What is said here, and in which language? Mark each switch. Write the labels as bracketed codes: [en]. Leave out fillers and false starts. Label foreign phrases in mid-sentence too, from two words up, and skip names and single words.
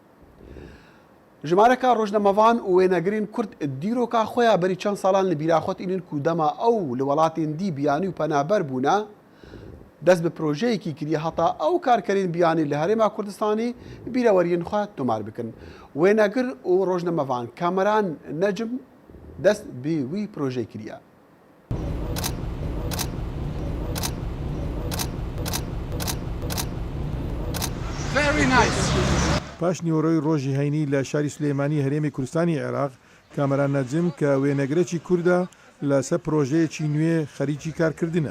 [ku] Jimareka rojnamevan û wênegirên Kurd dîroka xwe ya berî çend salan li bîra xwe tînin ku dema ew li welatên dî biyanî û penaber bûne dest bi projeyekî kiriye heta ew karkerên biyanî li Herêma Kurdistanê bîraweriyên xwe tomar bikin. Wênegir û rojnamevan Kameran Necm dest bi wî projeyê kiriye. [ckb] پاش نیوەڕۆی ڕۆژی هەینی لە شاری سلێمانی هەرێمی کوردستانی عێراق کامەران نەجم کە وێنەگرێکی کووردە لەسەر پرۆژەیەکی نوێ خەریکی کارکردنە.